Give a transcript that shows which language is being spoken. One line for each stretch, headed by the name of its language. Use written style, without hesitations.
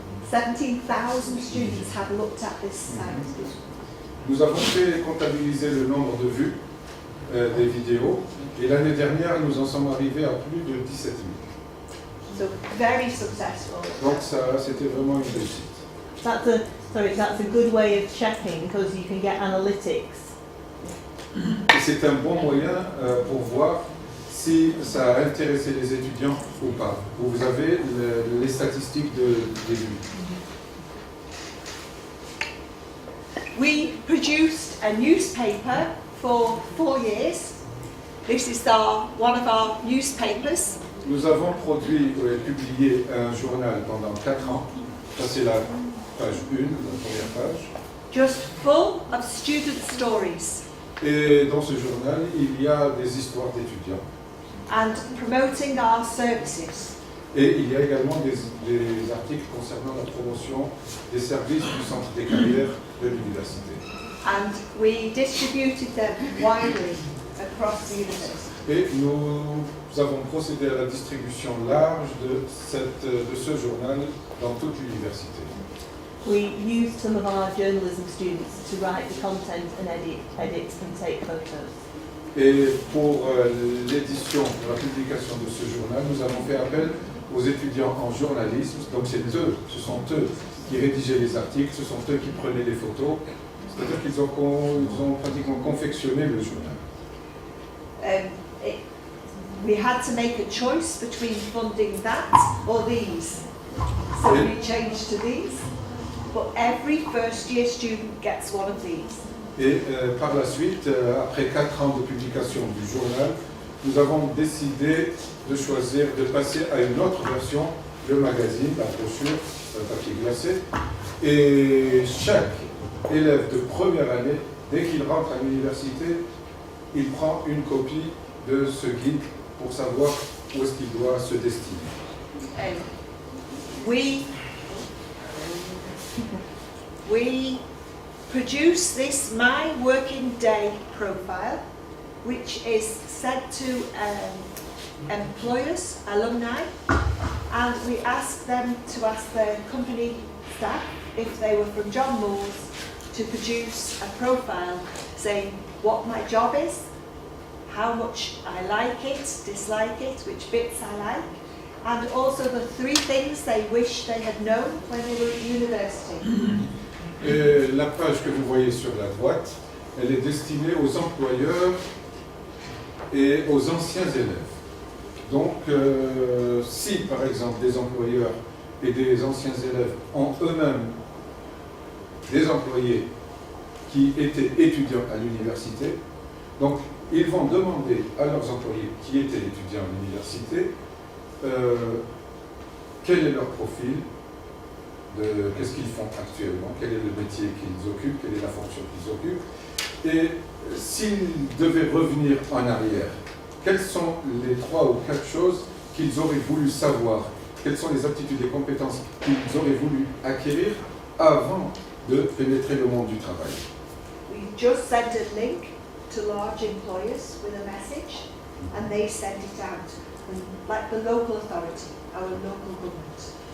English: 17,000 students had looked at this site.
French: Nous avons fait comptabiliser le nombre de vues des vidéos et l'année dernière nous en sommes arrivés à plus de 17 000.
English: So very successful.
French: Donc ça, c'était vraiment une réussite.
English: That's a good way of checking because you can get analytics.
French: Et c'est un bon moyen pour voir si ça a intéressé les étudiants ou pas. Vous avez les statistiques des vues.
English: We produced a newspaper for 4 years. This is one of our newspapers.
French: Nous avons produit et publié un journal pendant 4 ans. Ça c'est la page 1, la première page.
English: Just full of student stories
French: Et dans ce journal, il y a des histoires d'étudiants.
English: and promoting our services.
French: Et il y a également des articles concernant la promotion des services du centre des carrières de l'université.
English: And we distributed them widely across the university.
French: Et nous avons procédé à la distribution large de ce journal dans toute l'université.
English: We used some of our journalism students to write the content and edit and take photos.
French: Et pour l'édition, la publication de ce journal, nous avons fait appel aux étudiants en journalisme. Donc ce sont eux qui rédigeaient les articles, ce sont eux qui prenaient les photos. C'est-à-dire qu'ils ont pratiquement confectionné le journal.
English: We had to make a choice between funding that or these. So we changed to these. But every first year student gets one of these.
French: Et par la suite, après 4 ans de publication du journal, nous avons décidé de choisir de passer à une autre version, le magazine, la brochure, le papier glacé. Et chaque élève de première année, dès qu'il rentre à l'université, il prend une copie de ce guide pour savoir où est-ce qu'il doit se destiner.
English: We produce this My Working Day profile, which is sent to employers, alumni, and we ask them to ask their company staff if they were from John Moores to produce a profile saying what my job is, how much I like it, dislike it, which bits I like, and also the 3 things they wish they had known when they were at university.
French: Et la page que vous voyez sur la droite, elle est destinée aux employeurs et aux anciens élèves. Donc, si par exemple des employeurs et des anciens élèves ont eux-mêmes des employés qui étaient étudiants à l'université, donc ils vont demander à leurs employés qui étaient étudiants à l'université quel est leur profil, qu'est-ce qu'ils font actuellement, quel est le métier qu'ils occupent, quelle est la fonction qu'ils occupent, et s'ils devaient revenir en arrière, quelles sont les 3 ou 4 choses qu'ils auraient voulu savoir, quelles sont les aptitudes et compétences qu'ils auraient voulu acquérir avant de pénétrer le monde du travail.
English: We just sent a link to large employers with a message, and they send it out, and like the local authority, our local government.